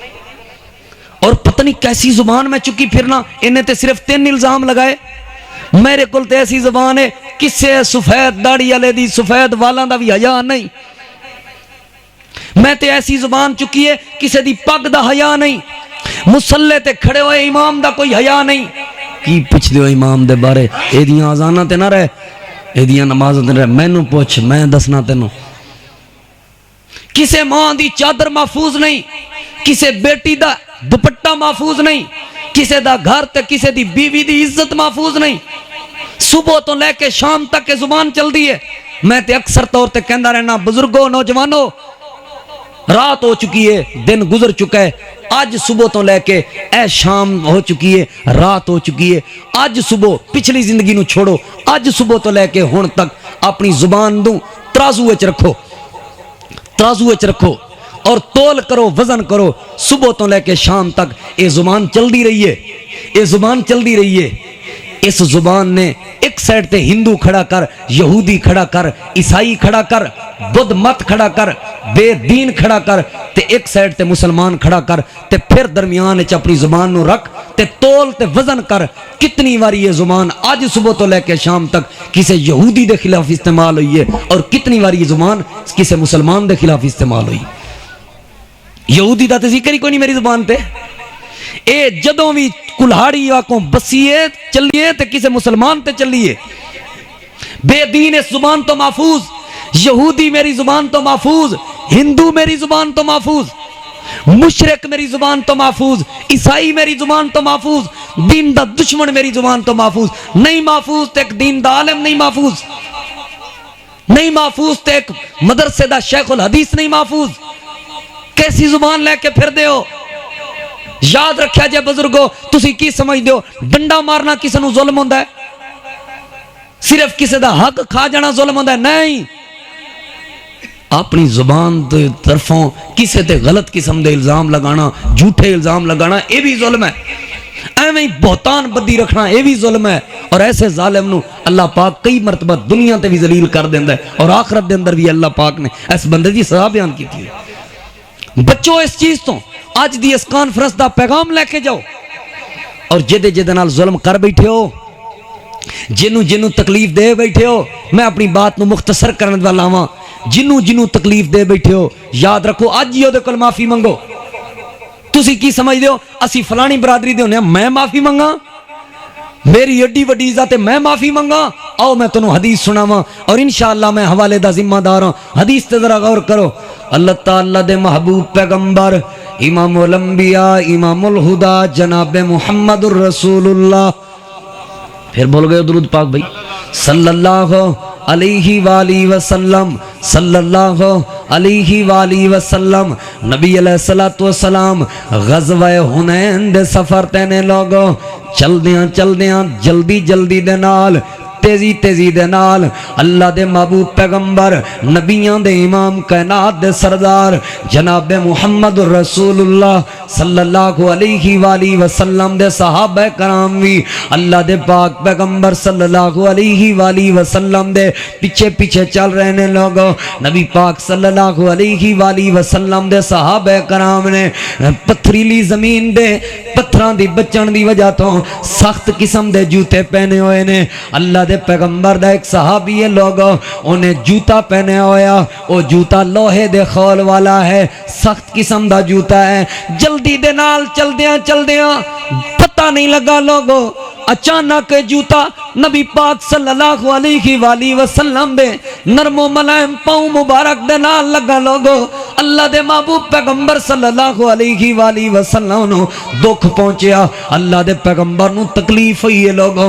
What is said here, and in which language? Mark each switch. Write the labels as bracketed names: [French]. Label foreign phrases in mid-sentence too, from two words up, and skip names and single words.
[Punjabi] اور پتہ نہیں کیسی زبان میں چکی پھرنا، انہیں تے صرف 3 الزام لگائے، میرے کل تے ایسی زبان ہے کسے سفید داڑھی والے دی سفید والاں دا بھی حیا نہیں، میں تے ایسی زبان چکی ہے کسے دی پگ دا حیا نہیں، مصلے تے کھڑے ہوئے امام دا کوئی حیا نہیں، کی پوچھ دیو امام دے بارے ایدیاں آزانہ تے نہ رہے، ایدیاں نمازوں تے نہ رہے، میں نو پوچھ میں دسنا تینوں، کسے ماں دی چادر محفوظ نہیں، کسے بیٹی دا دوپٹہ محفوظ نہیں، کسے دا گھر تے کسے دی بیوی دی عزت محفوظ نہیں، صبح تو لے کے شام تک کے زبان چل دی ہے۔ میں تے اکثر طور تے کہندا رہنا بزرگوں نوجوانوں رات ہو چکی ہے، دن گزر چکا ہے، آج صبح تو لے کے اے شام ہو چکی ہے، رات ہو چکی ہے، آج صبح پچھلی زندگی نو چھوڑو، آج صبح تو لے کے ہون تک اپنی زبان دوں ترازو وچ رکھو، ترازو وچ رکھو اور تول کرو، وزن کرو، صبح تو لے کے شام تک یہ زبان چل دی رہی ہے، یہ زبان چل دی رہی ہے، اس زبان نے ایک سائڈ تے ہندو کھڑا کر، یہودی کھڑا کر، عیسائی کھڑا کر، بدھ مت کھڑا کر، بے دین کھڑا کر، تے ایک سائڈ تے مسلمان کھڑا کر، تے پھر درمیان وچ اپنی زبان نو رکھ تے تول تے وزن کر، کتنی واری یہ زبان آج صبح تو لے کے شام تک کسے یہودی دے خلاف استعمال ہوئی ہے اور کتنی واری یہ زبان کسے مسلمان دے خلاف استعمال ہوئی۔ یہودی دا تے ذکر ہی کوئی نہیں میری زبان تے، اے جدوں بھی کلہاڑی آکوں بسیے چلیے تے کسے مسلمان تے چلیے، بے دین اس زبان تو محفوظ، یہودی میری زبان تو محفوظ، ہندو میری زبان تو محفوظ، مشرک میری زبان تو محفوظ، عیسائی میری زبان تو محفوظ، دین دا دشمن میری زبان تو محفوظ نہیں، محفوظ تے ایک دین دا عالم نہیں محفوظ نہیں، محفوظ تے ایک مدرسے دا شیخ الحدیث نہیں محفوظ، کیسی زبان لے کے پھر دے ہو؟ یاد رکھیا جے بزرگو، تسی کی سمجھ دیو ڈنڈا مارنا کسے نو ظلم ہوندا ہے؟ صرف کسے دا حق کھا جانا ظلم ہوندا ہے؟ نہیں، اپنی زبان دے طرفوں کسے تے غلط قسم دے الزام لگانا، جھوٹے الزام لگانا، یہ بھی ظلم ہے۔ ایویں بہتان بدی رکھنا یہ بھی ظلم ہے، اور ایسے ظالم نو اللہ پاک کئی مرتبہ دنیا تے بھی ذلیل کر دیندا ہے، اور آخرت دے اندر بھی اللہ پاک نے اس بندے دی سزا بیان کی تھی۔ بچو اس چیز تو، آج دی اس کانفرنس دا پیغام لے کے جاؤ، اور جدے نال ظلم کر بیٹھے ہو، جنوں تکلیف دے بیٹھے ہو، میں اپنی بات نو مختصر کرنے والا ہاں، جنوں تکلیف دے بیٹھے ہو یاد رکھو اج ہی او دے کول معافی منگو۔ تسی کی سمجھ دے ہو اسی فلانی برادری دے ہونے میں معافی منگا، میری ایڈی وڈی عزت ہے میں معافی منگا؟ آؤ میں تنوں حدیث سناواں، اور [Arabic] انشاءاللہ [Punjabi] میں حوالے دا ذمہ دار ہوں۔ حدیث تے ذرا غور کرو، اللہ تعالیٰ دے محبوب پیغمبر امام الانبیاء امام الہدا جناب محمد الرسول اللہ، پھر بول گئے درود پاک بھائی، [Arabic] صلی اللہ علیہ وآلہ وسلم، صلی اللہ علیہ وآلہ وسلم، نبی علیہ السلام غزوہ [Punjabi] حنین دے سفر تینے لوگو چل دیاں جلدی دے نال تیزی دے نال اللہ دے محبوب پیغمبر نبیان دے امام کائنات دے سردار جناب محمد رسول اللہ [Arabic] صلی اللہ علیہ وآلہ وسلم [Punjabi] دے صحابہ کرام بھی اللہ دے پاک پیغمبر [Arabic] صلی اللہ علیہ وآلہ وسلم [Punjabi] دے پیچھے چل رہے لوگوں۔ نبی پاک [Arabic] صلی اللہ علیہ وآلہ وسلم [Punjabi] دے صحابہ کرام نے پتھریلی زمین دے پتھران دی بچن دی وجہ تو سخت قسم دے جوتے پہنے ہوئے نے۔ اللہ دے پیغمبر دا ایک صحابی ہے لوگوں، انہیں جوتا پہنے ہویا، وہ جوتا لوہے دے خول والا ہے، سخت قسم دا جوتا ہے۔ جلدی دے نال چل دیاں پتہ نہیں لگا لوگوں، اچانک جوتا نبی پاک [Arabic] صلی اللہ علیہ وآلہ وسلم [Punjabi] دے نرم و ملائم پاؤں مبارک دے نال لگا لوگو۔ اللہ دے محبوب پیغمبر [Arabic] صلی اللہ علیہ وآلہ وسلم [Punjabi] نو دکھ پہنچیا، اللہ دے پیغمبر نو تکلیف ہوئی ہے لوگو۔